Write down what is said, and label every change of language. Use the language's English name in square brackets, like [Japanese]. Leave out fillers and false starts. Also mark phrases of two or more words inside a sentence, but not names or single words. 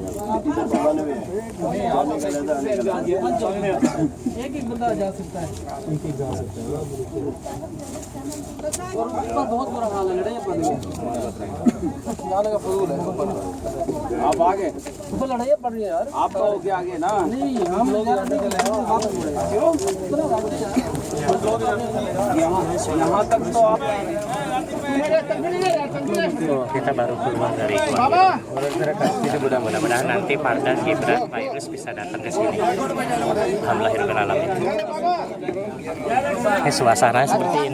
[Hindi] एक बंदा जा सकता है और उसका बहुत बुरा हाल है लड़ाई पड़ रही है जाने का फजूल है आप आगे ऊपर लड़ाई पड़ रही है यार आप कहो कि आगे ना नहीं हम लोग क्यों [Indonesian] Tuh, kita baru keluar dari Gua Hiro. Itu mudah-mudahan nanti Fardan, Gibran, Pak Idris bisa datang ke sini. [Arabic] الحمد لله رب العالمين. [Indonesian] Ini suasana seperti ini.